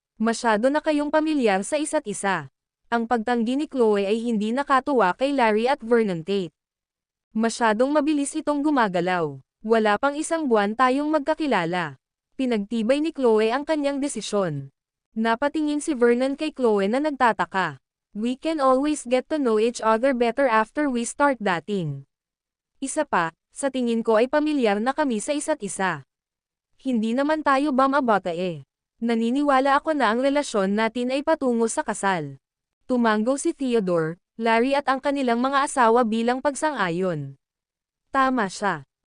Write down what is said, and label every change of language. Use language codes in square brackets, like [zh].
[tl] Masyado na kayong pamilyar sa isa't isa. Ang pagtanggi ni Chloe ay hindi nakatuwa kay Larry at Vernon Tate. Masyadong mabilis itong gumagalaw. Wala pang 1 buwan tayong magkakilala. Pinagtibay ni Chloe ang kanyang desisyon. Napatingin si Vernon kay Chloe na nagtataka. [en] We can always get to know each other better after we start dating. [tl] Isa pa, sa tingin ko ay pamilyar na kami sa isa't isa. Hindi naman tayo bam-abata eh. Naniniwala ako na ang relasyon natin ay patungo sa kasal. Tumanggo si Theodore, Larry at ang kanilang mga asawa bilang pagsang-ayon. Tama siya.